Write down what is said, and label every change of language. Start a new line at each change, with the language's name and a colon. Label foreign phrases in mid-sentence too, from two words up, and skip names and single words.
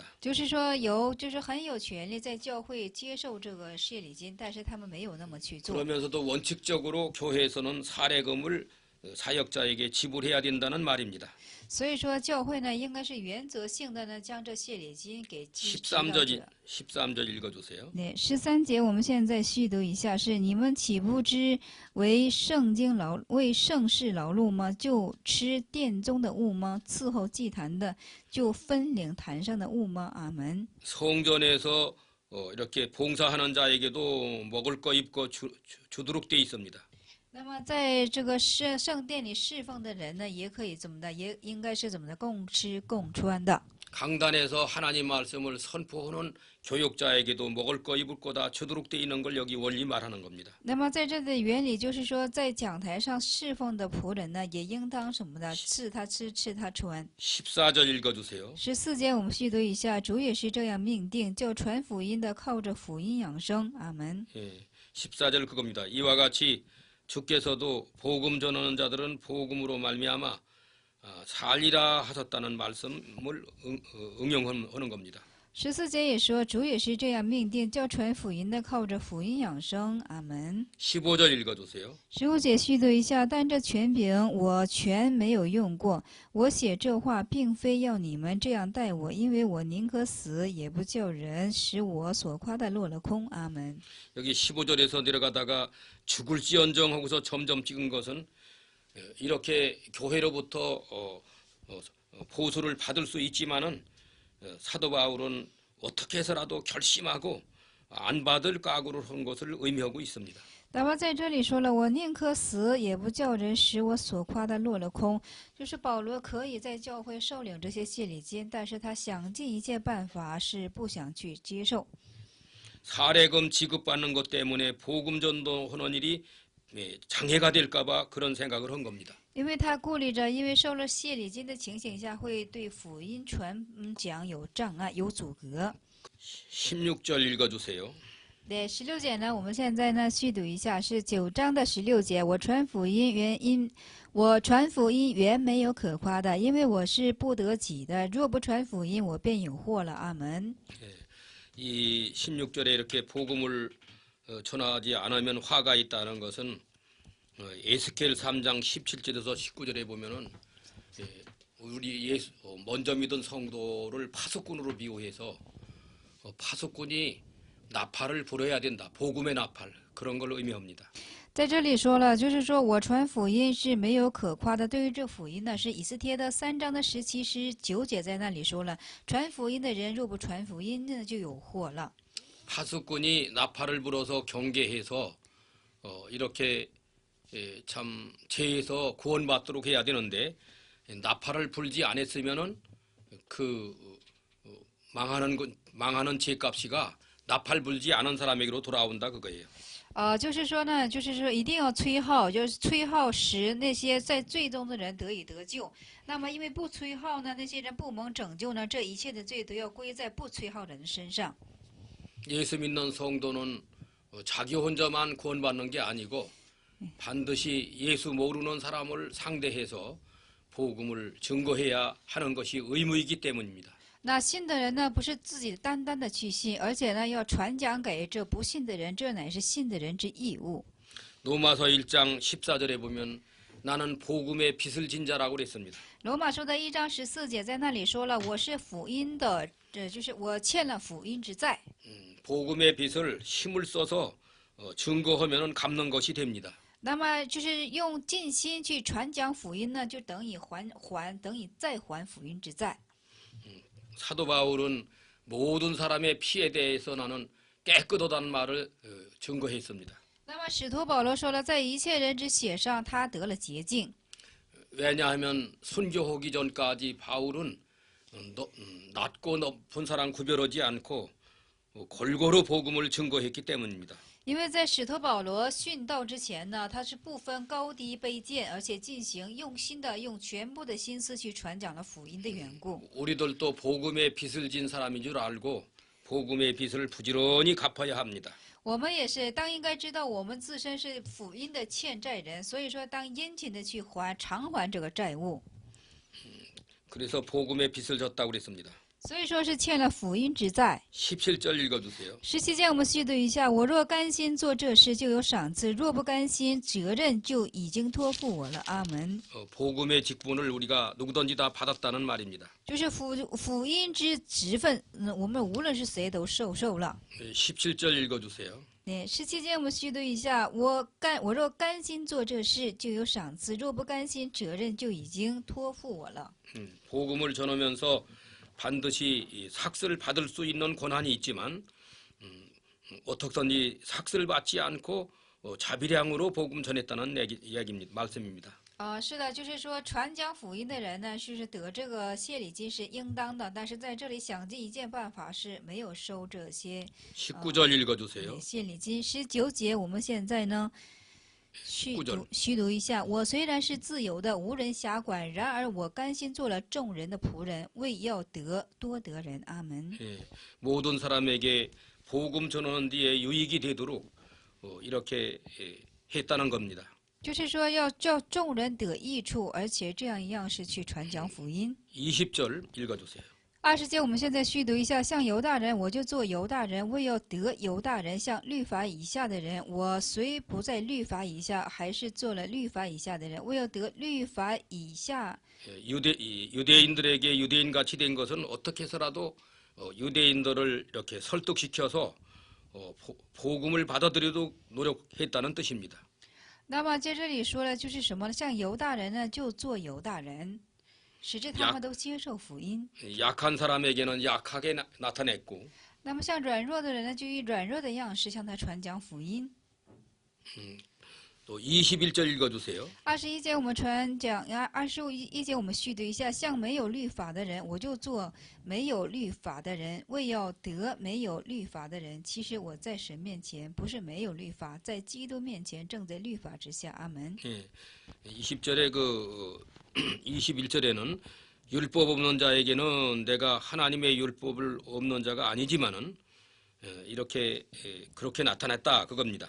Chinese: 就是说就是很有权利在教会接受这个谢礼金，但是他们没有那么去做。
Korean: 그러면서도 원칙적으로 교회에서는 사례금을 사역자에게 지불해야 된다는 말입니다.
Chinese: 所以说，教会呢，应该是原则性的呢，将这谢礼金给指导者。
Korean: 13절 읽어주세요.
Chinese: 对，13节我们现在续读一下：是你们岂不知为圣事劳碌吗？就吃殿中的物吗？伺候祭坛的，就分领坛上的物吗？阿门。
Korean: 성전에서 이렇게 봉사하는 자에게도 먹을 거 입고 주도록 돼 있습니다.
Chinese: 那么，在这个圣殿里侍奉的人呢，也可以怎么的，也应该是怎么的，共吃共穿的。
Korean: 강단에서 하나님 말씀을 선포하는 교육자에게도 먹을 거 입을 거 다 주도록 돼 있는 걸 여기 원리 말하는 겁니다.
Chinese: 那么，在这的原理就是说，在讲台上侍奉的仆人呢，也应当什么的，赐他吃，赐他穿。
Korean: 14절 읽어주세요.
Chinese: 14 节我们续读一下，主也是这样命定，叫传福音的靠着福音养生。阿门。
Korean: 예, 14절 그겁니다. 이와 같이 주께서도 복음 전하는 자들은 복음으로 말미암아 살리라 하셨다는 말씀을 응용하는 겁니다.
Chinese: 14 节也说，主也是这样命定，叫传福音的靠着福音养生。阿门。
Korean: 15절 읽어주세요.
Chinese: 15 节续读一下，但这权柄我全没有用过。我写这话，并非要你们这样待我，因为我宁可死，也不叫人使我所夸的落了空。阿门。
Korean: 여기 15절에서 내려가다가 죽을지언정 하고서 점점 찍은 것은 이렇게 교회로부터 보수를 받을 수 있지만은 사도 바울은 어떻게 해서라도 결심하고 안 받을 각오를 한 것을 의미하고 있습니다.
Chinese: 那么在这里说了，我宁可死，也不叫人使我所夸的落了空。就是保罗可以在教会受领这些谢礼金，但是他想尽一切办法是不想去接受。
Korean: 사례금 지급받는 것 때문에 복음 전도하는 일이 장애가 될까봐 그런 생각을 한 겁니다.
Chinese: 因为他顾虑着，因为受了谢礼金的情形下，会对福音传讲有障碍、有阻隔。
Korean: 16절 읽어주세요.
Chinese: 对，16节呢，我们现在呢续读一下，是9章的16节。我传福音原没有可夸的，因为我是不得己的。若不传福音，我便有祸了。阿门。
Korean: 이 16절에 이렇게 복음을 전하지 않으면 화가 있다는 것은 에스겔 3장 17절에서 19절에 보면은 우리 먼저 믿은 성도를 파수꾼으로 비유해서 파수꾼이 나팔을 불어야 된다. 복음의 나팔 그런 걸 의미합니다.
Chinese: 在这里说了，就是说我传福音是没有可夸的。对于这福音呢，是以斯帖的3章的17、19节在那里说了，传福音的人若不传福音呢，就有祸了。
Korean: 파수꾼이 나팔을 불어서 경계해서 이렇게 참 죄에서 구원받도록 해야 되는데 나팔을 불지 않았으면은 그 망하는 죄값이가 나팔 불지 않은 사람에게로 돌아온다 그거예요.
Chinese: 就是说呢，就是说一定要吹号，就是吹号使那些在罪中的人得以得救。那么因为不吹号呢，那些人不蒙拯救呢，这一切的罪都要归在不吹号人身上。
Korean: 예수 믿는 성도는 자기 혼자만 구원받는 게 아니고 반드시 예수 모르는 사람을 상대해서 복음을 증거해야 하는 것이 의무이기 때문입니다.
Chinese: 那信的人呢，不是自己单单的去信，而且呢，要传讲给这不信的人，这乃是信的人之义务。
Korean: 로마서 1장 14절에 보면 나는 복음의 빚을 진 자라고 그랬습니다.
Chinese: 罗马书的1章14节在那里说了，我是福音的，这就是我欠了福音之债。
Korean: 복음의 빚을 힘을 써서 증거하면 갚는 것이 됩니다.
Chinese: 那么就是用尽心去传讲福音呢，就等于等于再还福音之债。
Korean: 사도 바울은 모든 사람의 피에 대해서 나는 깨끗하다는 말을 증거했습니다.
Chinese: 那么使徒保罗说了，在一切人之血上，他得了洁净。
Korean: 왜냐하면 순교하기 전까지 바울은 낮고 높은 사람 구별하지 않고 골고루 복음을 증거했기 때문입니다.
Chinese: 因为在使徒保罗殉道之前呢，他是不分高低卑贱，而且进行用心的用全部的心思去传讲了福音的缘故。
Korean: 우리들도 복음의 빚을 진 사람인 줄 알고 복음의 빚을 부지런히 갚아야 합니다.
Chinese: 我们也是当应该知道我们自身是福音的欠债人，所以说当殷勤的去偿还这个债务。
Korean: 그래서 복음의 빚을 졌다고 그랬습니다.
Chinese: 所以说是欠了福音之债。
Korean: 17절 읽어주세요.
Chinese: 17 节我们续读一下：我若甘心做这事，就有赏赐；若不甘心，责任就已经托付我了。阿门。
Korean: 복음의 직분을 우리가 누구든지 다 받았다는 말입니다.
Chinese: 就是福音之职分，我们无论是谁都受了。
Korean: 17절 읽어주세요.
Chinese: 对，17节我们续读一下：我若甘心做这事，就有赏赐；若不甘心，责任就已经托付我了。
Korean: 복음을 전하면서 반드시 삭스를 받을 수 있는 권한이 있지만 어떻든지 삭스를 받지 않고 자비량으로 복음 전했다는 이야기입니다. 말씀입니다.
Chinese: 是的，就是说传讲福音的人呢，是得这个谢礼金是应当的，但是在这里想尽一切办法是没有收这些
Korean: 19절 읽어주세요.
Chinese: 谢礼金。19节我们现在呢虚读一下：我虽然是自由的，无人辖管，然而我甘心做了众人的仆人，为要多得人。阿门。
Korean: 모든 사람에게 복음 전하는 데에 유익이 되도록 이렇게 했다는 겁니다.
Chinese: 就是说要叫众人得益处，而且这样一样是去传讲福音。
Korean: 20절 읽어주세요.
Chinese: 20 节我们现在虚读一下：像犹大人，我就做犹大人，为要得犹大人；像律法以下的人，我虽不在律法以下，还是做了律法以下的人，为要得律法以下。
Korean: 유대인들에게 유대인같이 된 것은 어떻게 해서라도 유대인들을 이렇게 설득시켜서 복음을 받아들이도록 노력했다는 뜻입니다.
Chinese: 那么在这里说了，就是什么呢？像犹大人呢，就做犹大人，使之他们都接受福音。
Korean: 약한 사람에게는 약하게 나타냈고
Chinese: 那么像软弱的人呢，就以软弱的样式向他传讲福音。
Korean: 또 21절 읽어주세요.
Chinese: 21 节我们传讲，21节我们续读一下：像没有律法的人，我就做没有律法的人，为要得没有律法的人。其实我在神面前不是没有律法，在基督面前正在律法之下。阿门。
Korean: 20절에 21절에는 율법 없는 자에게는 내가 하나님의 율법을 없는 자가 아니지만은 이렇게 그렇게 나타났다 그겁니다.